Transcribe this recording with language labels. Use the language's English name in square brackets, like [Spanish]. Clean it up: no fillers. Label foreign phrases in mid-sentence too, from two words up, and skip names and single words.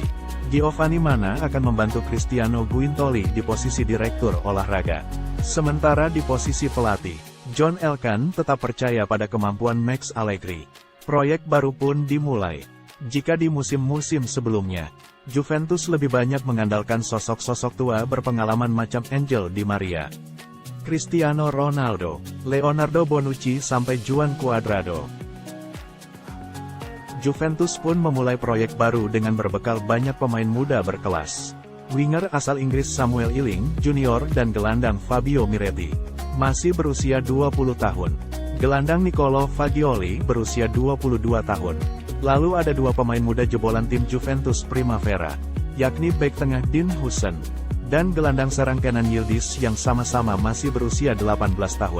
[Indonesian] Giovanni Mana akan membantu Cristiano Guintoli di posisi direktur olahraga. Sementara di posisi pelatih, John Elkann tetap percaya pada kemampuan Max Allegri. Proyek baru pun dimulai. Jika di musim-musim sebelumnya, Juventus lebih banyak mengandalkan sosok-sosok tua berpengalaman macam Angel Di Maria, Cristiano Ronaldo, Leonardo Bonucci sampai Juan Cuadrado. Juventus pun memulai proyek baru dengan berbekal banyak pemain muda berkelas. Winger asal Inggris Samuel Iling Junior dan gelandang Fabio Miretti masih berusia 20 tahun. Gelandang Nicolo Fagioli berusia 22 tahun. Lalu ada dua pemain muda jebolan tim Juventus Primavera, yakni bek tengah Dean Huijsen dan gelandang serang Kenan Yildiz yang sama-sama masih berusia 18 tahun.